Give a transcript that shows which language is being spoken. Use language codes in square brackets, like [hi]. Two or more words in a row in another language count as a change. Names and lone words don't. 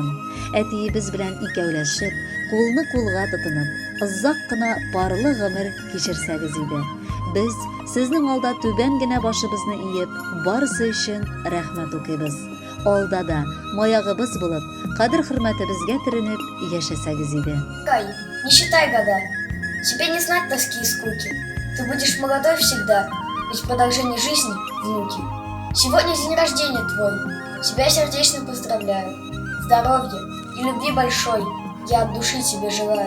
[tt] Әтиебез белән икәүләшеп, кулны кулга тотынып, озак кына парлы гомер кичерсәгез иде. Без сезнең алда түбән генә башыбызны иеп, барысы өчен рәхмәт укыйбыз. Алда да маягыбыз булып, кадер-хөрмәтебезгә төренеп яшәсәгез иде. [ru] Кай, не считай года. Тебе не знать тоски и скуки. Ты будешь молодой всегда, ведь продолжение жизни — внуки. Сегодня день рождения твой. Тебя сердечно поздравляю. Здоровья и любви большой я от души тебе желаю.